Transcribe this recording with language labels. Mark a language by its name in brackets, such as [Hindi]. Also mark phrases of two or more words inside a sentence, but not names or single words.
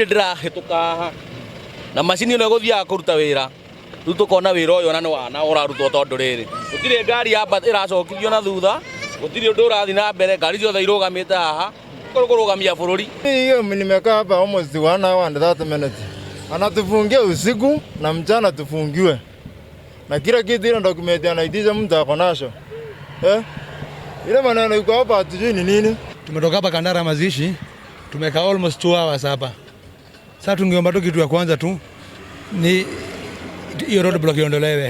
[Kikuyu] ndirahituka haha na macini ino iguthia kuruta wira riu tukona wira uyu na wana urarutwo tondu riri gutire ngari amba iracokithio na thutha gutire undu urathi na mbere ngari ciothe irugamite haha kurugamia bururi. [Swahili] Hiyo nimekaa hapa [English] almost 1 hour and 30 minutes. [Swahili] Anatufungia usiku na mchana tufungiwe. Na kila kitu ile document anaitisha mtu ako nacho. Ile maneno iko hapa hatujui ni nini. Tumetoka hapa Kandara mazishi. Tumekaa [English] almost 2 hours [Swahili] hapa. Sasa tungeomba tu kitu ya kwanza tu ni hiyo [English] road block [Swahili] iondolewe.